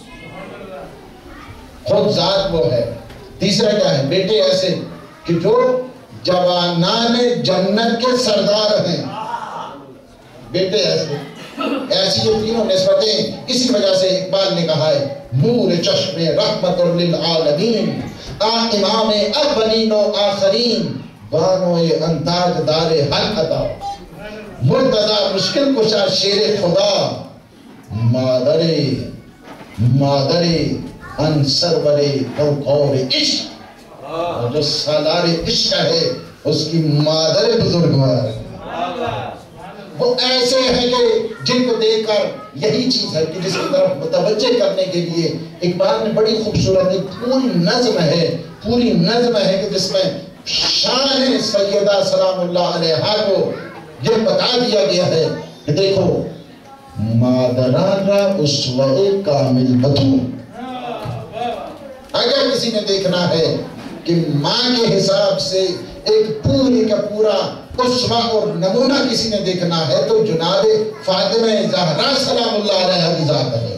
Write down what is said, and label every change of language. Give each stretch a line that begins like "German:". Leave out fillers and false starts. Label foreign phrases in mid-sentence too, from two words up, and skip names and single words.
Urdu: خود ذات وہ ہے. تیسرا کیا ہے، بیٹے ایسے کہ جو جوانان جنت کے سردار ہیں. بیٹے ایسے، ایسی یہ تینوں نسبتیں. اسی وجہ سے اقبال نے کہا ہے،
Persian: نور چشم رحمت للعالمین، امام اولین و آخرین، بانو انتاج دار حل عطا، مرتضی مشکل کشا شیر خدا، مادر ان سرور پرخور عشق.
Urdu: جو سالار عشق ہے اس کی مادر بزرگوار. وہ ایسے ہیں کہ جن کو دیکھ کر یہی چیز ہے کہ جس کی طرف متوجہ کرنے کے لیے اقبال نے بڑی خوبصورت ایک پوری نظم ہے کہ جس میں شان سیدہ سلام اللہ علیہا کو یہ بتا دیا گیا ہے کہ دیکھو
Persian: مادران را اسوہ کامل بتو.
Urdu: اگر کسی نے دیکھنا ہے کہ ماں کے حساب سے ایک پوری کا پورا اسوہ اور نمونہ کسی نے دیکھنا ہے تو جناب فاطمہ زہرا سلام اللہ علیہا کی ذات ہے.